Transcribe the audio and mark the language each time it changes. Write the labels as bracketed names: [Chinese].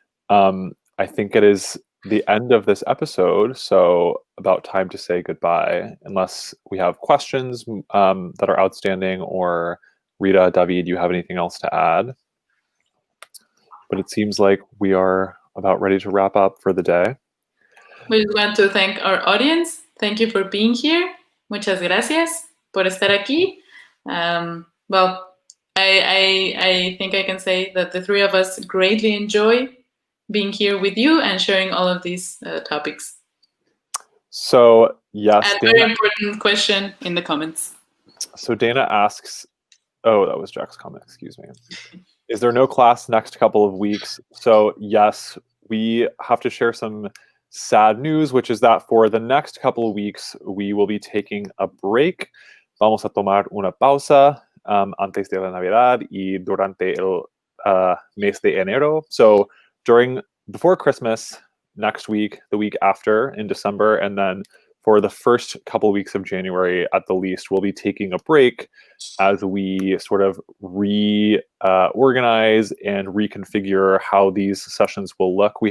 [English] I think it is the end of this episode, so about time to say goodbye, unless we have questions that are outstanding, or Rita, David, you have anything else to add? But it seems like we are about ready to wrap up for the day. We just want to thank our audience. Thank you for being here. [Spanish] Muchas gracias por estar aquí. [English] Well, I think I can say that the three of us greatly enjoy being here with you and sharing all of these topics. So, yes. And very important question in the comments. So Dana asks, oh, that was Jack's comment, excuse me. Is there no class next couple of weeks? So yes, we have to share some sad news, which is that for the next couple of weeks, we will be taking a break. [Spanish] Vamos a tomar una pausa antes de la Navidad y durante el mes de enero. [English] So before Christmas, next week, the week after in December, and then for the first couple of weeks of January, at the least, we'll be taking a break as we sort of reorganize and reconfigure how these sessions will look.